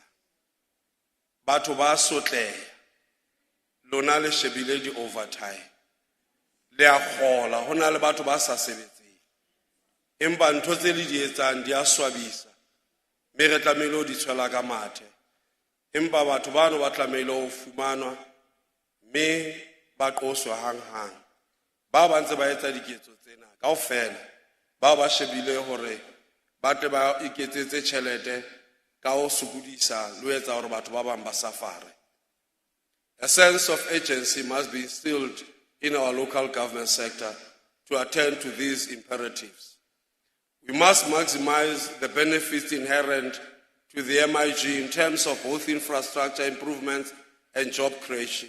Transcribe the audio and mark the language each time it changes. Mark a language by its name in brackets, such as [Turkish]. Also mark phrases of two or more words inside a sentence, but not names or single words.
[Southern Sotho] Batho ba sotleha lona le shebile di-overtime le a kgola hona le batho ba sa sebetseng empa ntho tse le di etsang di a swabisa me re tlamehile ho di tshwela ka mathe empa batho bano ba tlamehile ho fumanwa me ba qoswa hang ba ntse ba etsa diketso tsena kaofela ba ba shebile hore ba tle ba iketsetse tjhelete ka ho sokodisa le ho etsa hore batho ba bang ba safare. [English] A sense of urgency must be instilled in our local government sector to attend to these imperatives. We must maximize the benefits inherent to the MIG in terms of both infrastructure improvements and job creation.